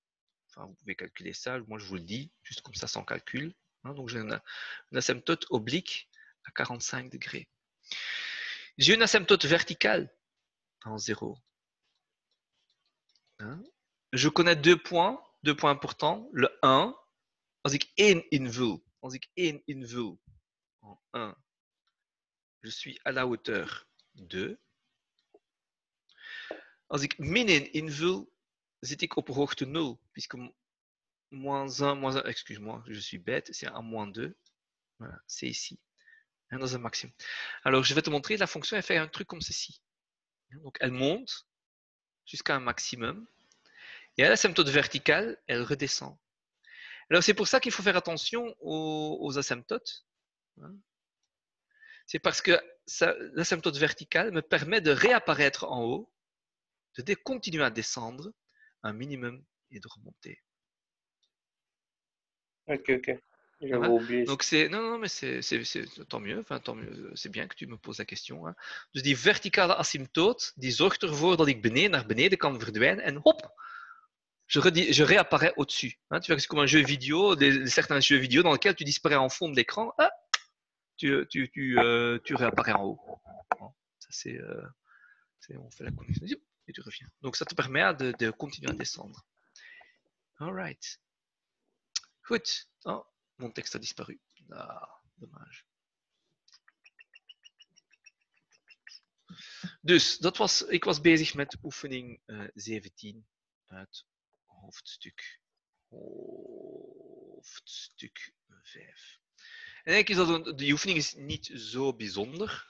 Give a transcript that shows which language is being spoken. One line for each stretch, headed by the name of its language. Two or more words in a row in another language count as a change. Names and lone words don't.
French: Enfin, vous pouvez calculer ça. Moi, je vous le dis, juste comme ça, sans calcul. Hein. Donc j'ai une asymptote oblique à 45 degrés. J'ai une asymptote verticale en 0. Hein. Je connais deux points importants. Le 1,
Dutch: als ik 1 invul,
French: en 1, je suis à la hauteur 2.
Dutch: Als ik min 1 invul, zit ik op hoogte 0,
French: puisque moins 1, excuse-moi, je suis bête, c'est un moins 2. Voilà, c'est ici. Hein, dans un maximum. Alors, je vais te montrer, la fonction, elle fait un truc comme ceci. Donc, elle monte jusqu'à un maximum. Et à l'asymptote verticale, elle redescend. Alors, c'est pour ça qu'il faut faire attention aux asymptotes. C'est parce que l'asymptote verticale me permet de réapparaître en haut, de continuer à descendre un minimum et de remonter. Ok. J'avais oublié. Donc non, mais c'est tant mieux. Enfin, tant mieux. C'est bien que tu me poses la question. Hein.
Dutch: Dus die verticale asymptoot, die zorgt ervoor dat ik naar beneden kan verdwijnen en hop,
French: je réapparais au-dessus.
Dutch: Hein.
French: Tu vois que c'est comme un jeu vidéo, certains jeux vidéo dans lesquels tu disparais en fond de l'écran, ah, tu réapparais en haut. Hein. Ça on fait la connexion et tu reviens. Donc ça te permet de continuer à descendre.
English: All right.
Dutch: Goed.
French: Oh, mon texte a disparu. Ah, dommage.
Dutch: Dus, ik was bezig met oefening 17 uit hoofdstuk 5. En eigenlijk is die oefening is niet zo bijzonder.